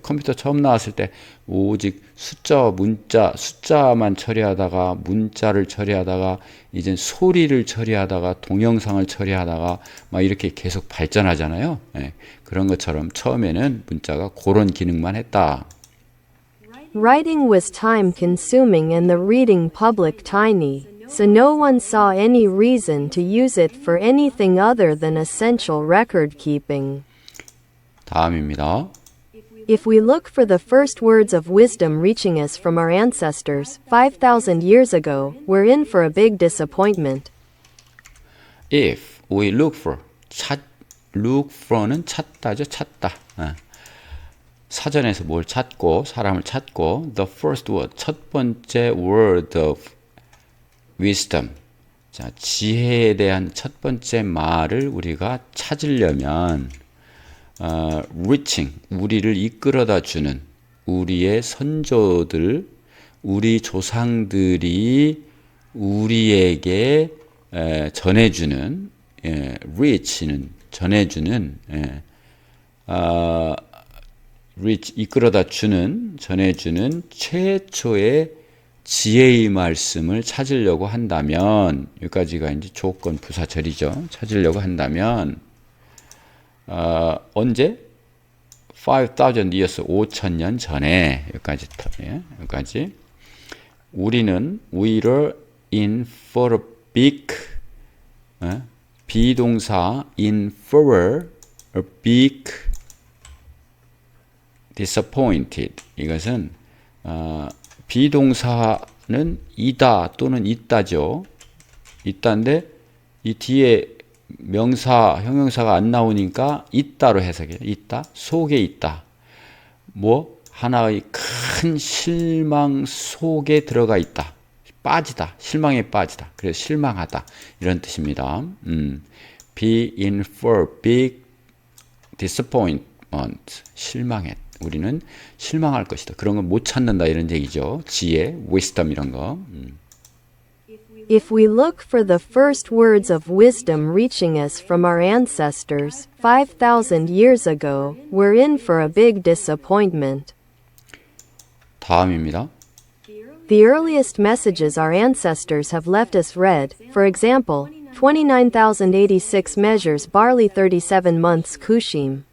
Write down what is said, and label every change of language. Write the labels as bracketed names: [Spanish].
[Korean] 컴퓨터 처음 나왔을 때 오직 숫자만 처리하다가 문자를 처리하다가 이젠 소리를 처리하다가 동영상을 처리하다가 막 이렇게 계속 발전하잖아요. 그런 것처럼 처음에는 문자가 그런 기능만 했다. [English] Writing was time consuming and the reading public tiny, so no one saw any reason to use it for anything other than essential record keeping. [Korean] 다음입니다. [English] If we look for the first words of wisdom reaching us from our ancestors 5,000 years ago, we're in for a big disappointment. If we look for, look for는 찾다죠. [Korean] 찾다. 사전에서 뭘 찾고, 사람을 찾고, [English] the first word, [Korean] 첫 번째 [English] word of wisdom. [Korean] 자, 지혜에 대한 첫 번째 말을 우리가 찾으려면, reaching, 우리를 이끌어다 주는, 우리의 선조들, 우리 조상들이 우리에게 전해주는, reach는 전해주는, reach, 이끌어다 주는, 전해주는 최초의 지혜의 말씀을 찾으려고 한다면, 여기까지가 이제 조건 부사절이죠. 찾으려고 한다면, 언제? [English] 5,000 years, [Korean] 5,000년 전에, 여기까지. [English] 우리는, we're in for a big, 비동사, in for a big, disappointed. [Korean] 이것은 비동사는 이다 또는 있다죠. 있다인데 이 뒤에 명사, 형용사가 안 나오니까 있다로 해석해요. 있다, 속에 있다. 뭐 하나의 큰 실망 속에 들어가 있다. 빠지다, 실망에 빠지다. 그래서 실망하다 이런 뜻입니다. [English] Be in for big disappointment. [Korean] 실망했다. 우리는 실망할 것이다. 그런 건 못 찾는다 이런 얘기죠. 지혜, wisdom 이런 거. [English] If we look for the first words of wisdom reaching us from our ancestors 5,000 years ago, we're in for a big disappointment. [Korean] 다음입니다. [English] The earliest messages our ancestors have left us read, for example, 29,086 measures barley 37 months kushim.